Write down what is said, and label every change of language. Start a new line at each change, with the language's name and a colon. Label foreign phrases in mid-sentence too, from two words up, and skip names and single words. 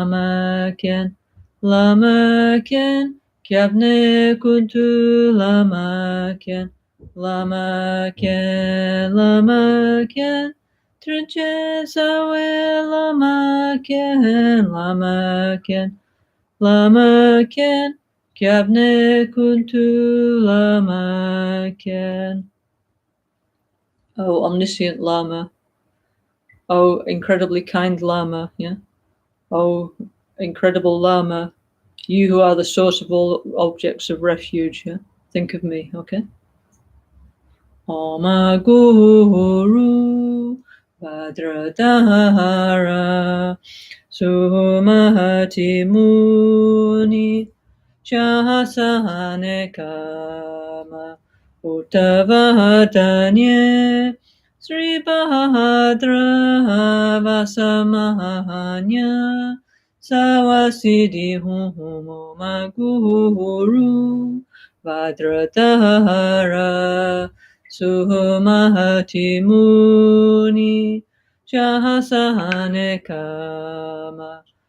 Tibetan: སྐྱབས་གནས་ཀུན་འདུས་བླ་མ་མཁྱེན། དྲིན་ཅན་རྩ་བའི་བླ་མ་མཁྱེན། སྐྱབས་གནས་ཀུན་འདུས་བླ་མ་མཁྱེན.
English: Oh, omniscient Lama. Oh, incredibly kind Lama. Yeah. Oh, incredible Lama. You who are the source of all objects of refuge. Yeah. Think of me. Okay.
Sanskrit: ओम गुरु वज्रधर सुमति मुनि शासने कम उत्तवदन्ये श्री भद्र वसमहन्य सर्वसिद्धि हूं मगुरु वज्रधर सुमति मुनि शासने कम